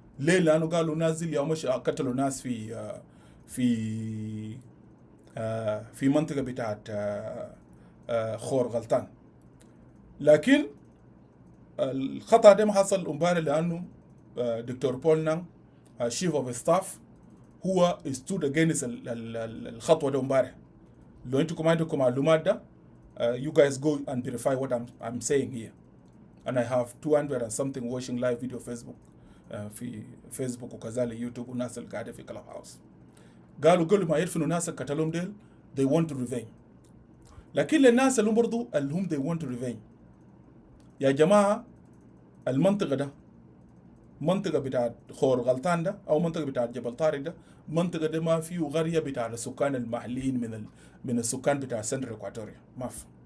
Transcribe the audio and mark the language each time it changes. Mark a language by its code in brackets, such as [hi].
[ar] ليه؟ لانه قالوا نازل يوم قتلوا ناس في منطقة بتاعت خور غلطان. لكن الخطأ ده ما حصل امبارح لانه دكتور بول نان chief of staff هو [en] stood against [ar] الخطوة ده امبارح. لو انتم كمان عندكم معلومات ده [en] you guys go and verify what I'm saying here. And I have 200 and something watching live video Facebook [ar] في فيسبوك وكذلك يوتيوب والناس اللي قاعدة في كلاب هاوس. قالوا قبل ما يدفنوا ناس اللي قتلهم ديل [en] they want to revenge. [ar] لكن للناس اللي هم برضو اللي هم they want to revenge يا جماعة المنطقة ده منطقة بتاعت خور غلطان ده أو منطقة بتاعت جبل طارق ده منطقة ده ما فيه غرية بتاعت السكان المحليين من السكان بتاع سنتر إكواتوريا ما في.